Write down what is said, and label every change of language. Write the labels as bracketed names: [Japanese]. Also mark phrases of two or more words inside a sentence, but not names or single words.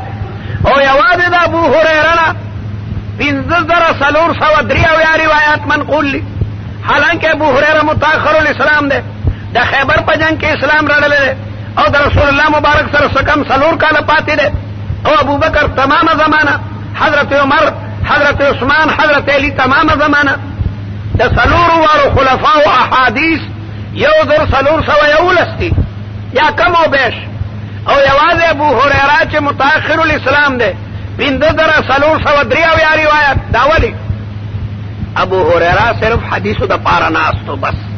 [Pashto] او یوازې د ابو هریره 15,303 روایات منقول دي. حالانکه ابو هریره متأخر الاسلام ده، د خیبر په جنگ کې اسلام راړل دي او د رسول الله مبارک سره سکم سلور کاله پاتې ده. او ابو بکر تمامه زمانہ، حضرت عمر، حضرت عثمان، حضرت علی تمامه زمانہ. د سلور وارو خلفاء او احادیث یو در سلور سوا یولس دي یا کم او بیش. او یوازې ابو هریره چې متأخر الاسلام ده 15,303 روایت. دا ولی ابو هریره صرف حدیثو د پاره ناستو بس.